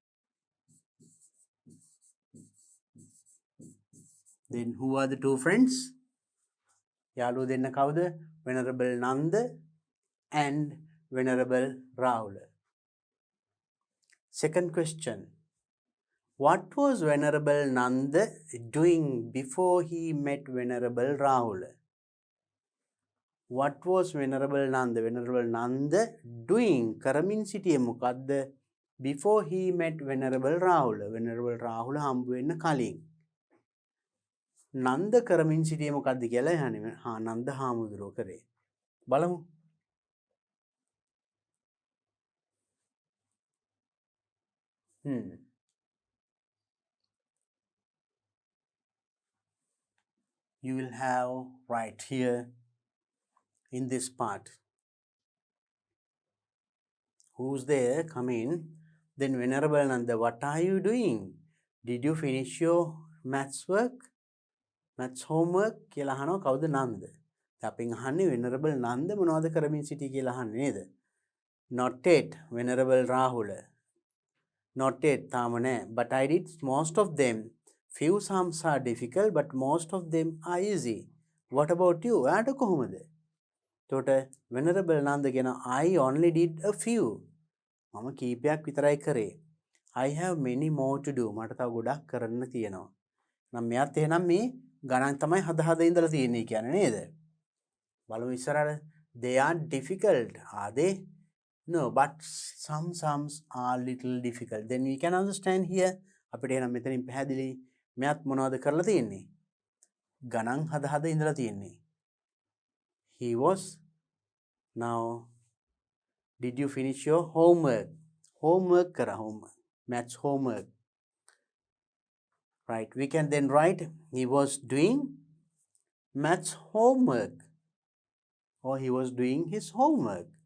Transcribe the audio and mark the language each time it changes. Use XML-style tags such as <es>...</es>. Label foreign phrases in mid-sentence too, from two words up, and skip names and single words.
<en>Then who are the two friends?</en> <si>යාළුවෝ දෙන්න කවුද?</si> <en>Venerable Nanda and Venerable Rahula. Second question. What was Venerable Nanda doing before he met Venerable Rahula? What was Venerable Nanda?</en> <si>Venerable Nanda doing කරමින් සිටියේ මොකද්ද?</si> <en>Before he met Venerable Rahula.</en> <si>Venerable Rahula හම්බ වෙන්න කලින්. නන්ද කරමින් සිටියේ මොකද්ද කියලා යහනේ. නන්ද හාමුදුරුවෝ කරේ. බලමු.</si> <en>You will have right here in this part. Who's there? Come in. Then Venerable Nanda, what are you doing? Did you finish your maths work? Maths homework?</en> <si>කියලා අහනවා කවුද නන්ද? අපෙන් අහන්නේ Venerable Nanda මොනවද කරමින් සිටි කියලා අහන්නේ නේද?</si> <en>Not yet, Venerable Rahula. Not yet,</en> <si>තාම නෑ.</si> <en>But I did most of them. Few sums are difficult, but most of them are easy. What about you?</en> <si>ඔයාට කොහොමද? එතකොට Venerable Nanda කියන</si> <en>I only did a few.</en> <si>මම කීපයක් විතරයි කරේ.</si> <en>I have many more to do.</en> <si>මට තව ගොඩක් කරන්න තියෙනවා. නම් මෙයාත් එහෙනම් මේ ගණන් තමයි හද ඉඳලා තියෙන්නේ කියන්නේ නේද? බලමු ඉස්සරහට.</si> <en>They are difficult. Are they? No, but some sums are little difficult. Then we can understand here.</en> <si>අපිට එහෙනම් මෙතනින් පැහැදිලි මෙයාත් මොනවද කරලා තියෙන්නේ? ගණන් හද ඉඳලා තියෙන්නේ.</si> <en>He was. Now, did you finish your homework? homework kara homework. Maths homework. Right. We can then write he was doing maths homework or he was doing his homework.</en>